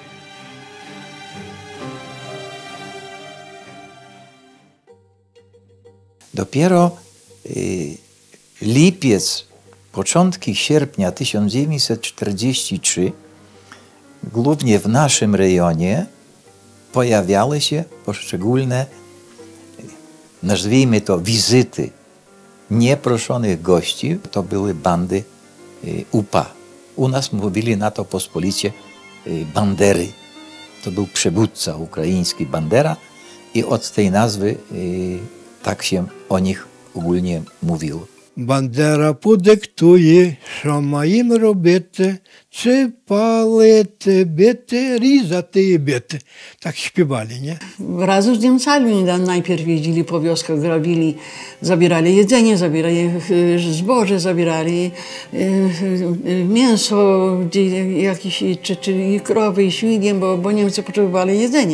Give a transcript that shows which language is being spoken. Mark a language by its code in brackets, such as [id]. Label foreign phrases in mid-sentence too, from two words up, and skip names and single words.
[pl] Dopiero lipiec, początki sierpnia 1943, głównie w naszym rejonie, pojawiały się poszczególne, nazwijmy to, wizyty nieproszonych gości. To były bandy UPA. U nas mówili na to pospolicie bandery. To był przywódca ukraiński Bandera i od tej nazwy tak się o nich ogólnie mówiło. [uk] Бандера подиктує, що маємо робити, чи палити, бити, різати і бити. [pl] Так śpiewali, nie? Razem z Niemcami najpierw jeździli po wioskach, grabili, zabierali jedzenie, zabierali zboże, zabierali mięso jakieś, czy i krowy, i świnie, bo Niemcy potrzebowali jedzenia.